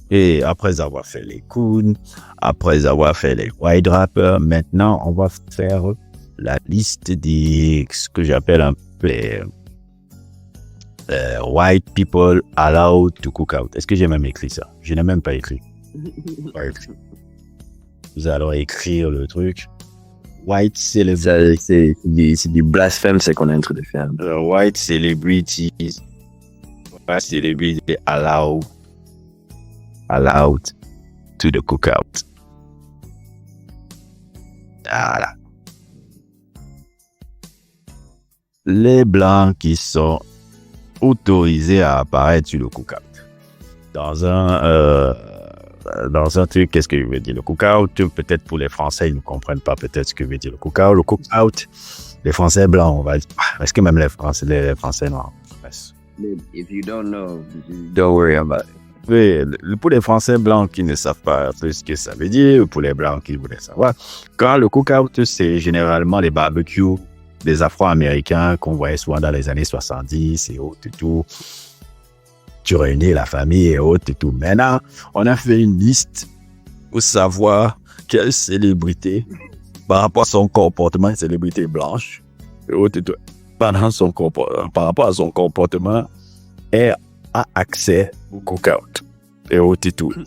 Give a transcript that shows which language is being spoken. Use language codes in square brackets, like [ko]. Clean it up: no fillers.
[fr] Et après avoir fait les Koons, après avoir fait les White Rappers, maintenant on va faire la liste des ce que j'appelle un peu les [en] white people allowed to cook out. [fr] Est-ce que j'ai même écrit ça? Je n'ai même pas écrit. Vous allez écrire le truc. [en] White [fr] C'est du blasphème, c'est qu'on est en train de faire. [en] White celebrities. White celebrities allowed to the cookout. [fr] Voilà. Les blancs qui sont autorisés à apparaître sur le cookout. Dans un truc, qu'est-ce que je veux dire? Le cookout, peut-être pour les Français, ils ne comprennent pas peut-être ce que veut dire le cookout. Le cookout, les Français blancs, on va dire. Est-ce que même les Français noirs? [en] If you don't know, don't worry about it. [fr] Oui, pour les Français blancs qui ne savent pas un peu ce que ça veut dire, pour les blancs qui voulaient savoir, quand le cookout, c'est généralement les barbecues des Afro-Américains qu'on voyait souvent dans les années 70 et autres et tout. Tu réunis la famille et autres et tout. Maintenant, on a fait une liste pour savoir quelle célébrité, par rapport à son comportement, une célébrité blanche et autres et tout, par rapport à son comportement, a accès au cookout et autres et tout.